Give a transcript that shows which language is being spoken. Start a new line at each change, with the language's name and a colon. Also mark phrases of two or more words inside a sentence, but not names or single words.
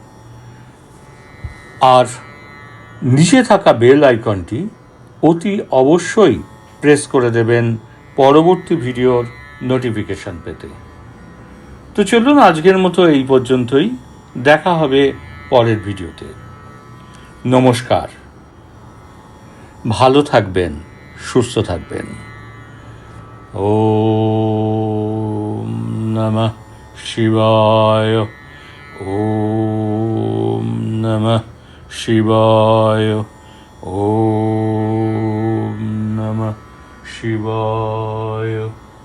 Bangla: আর নিচে থাকা বেল আইকনটি অতি অবশ্যই প্রেস করে দেবেন পরবর্তী ভিডিওর নোটিফিকেশন পেতে। তো চলুন, আজকের মতো এই পর্যন্তই। দেখা হবে পরের ভিডিওতে। নমস্কার, ভালো থাকবেন, সুস্থ থাকবেন।
Sanskrit: ওম নমঃ শিবায়। ওম নমঃ শিবায়। ওম নমঃ শিবায়।